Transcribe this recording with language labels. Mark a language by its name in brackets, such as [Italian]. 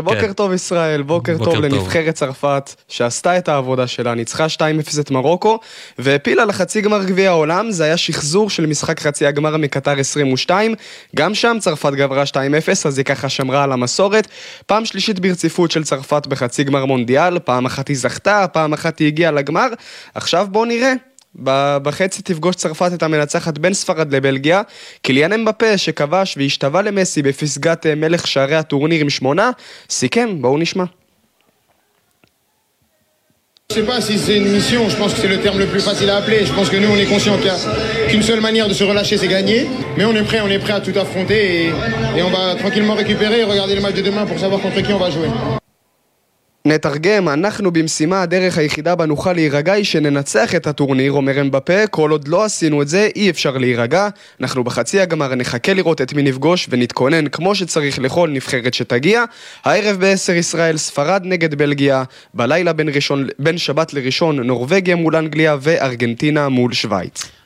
[Hebrew] בוקר טוב ישראל, בוקר טוב לנבחרת צרפת, שעשתה את העבודה שלה, ניצחה 2-0 את מרוקו, והפילה לחצי גמר גביע העולם, זה היה שחזור של משחק חצי הגמר מקטר 22, גם שם צרפת גברה 2-0, אז היא ככה שמרה על המסורת, פעם שלישית ברציפות של צרפת בחצי גמר מונדיאל, פעם אחת היא זכתה, פעם אחת היא הגיעה לגמר, עכשיו בוא נראה. בחצי תפגוש צרפת את המנצחת בין ספרד לבלגיה, קיליאן אמבפה שכבש והשתווה למסי בפסגת מלך שערי הטורניר עם 8, סיכם, בואו נשמע. [French] Je sais pas si c'est une mission, je pense que c'est le terme le plus facile à appeler. Je pense que nous on est conscient qu'il y a qu'une seule manière de se relâcher, c'est gagner. Mais on est prêt à tout affronter et on va tranquillement récupérer et regarder le match de demain pour savoir contre qui on va jouer. [Hebrew] נתרגם, אנחנו במשימה, הדרך היחידה בנוכל להירגע היא שננצח את הטורניר, אומר אמבפה, כל עוד לא עשינו את זה, אי אפשר להירגע. אנחנו בחצי הגמר נחכה לראות את מי נפגוש ונתכונן כמו שצריך לכל נבחרת שתגיע. הערב ב-10 ישראל, ספרד נגד בלגיה, בלילה בין ראשון, בין שבת לראשון, נורווגיה מול אנגליה וארגנטינה מול שוויץ.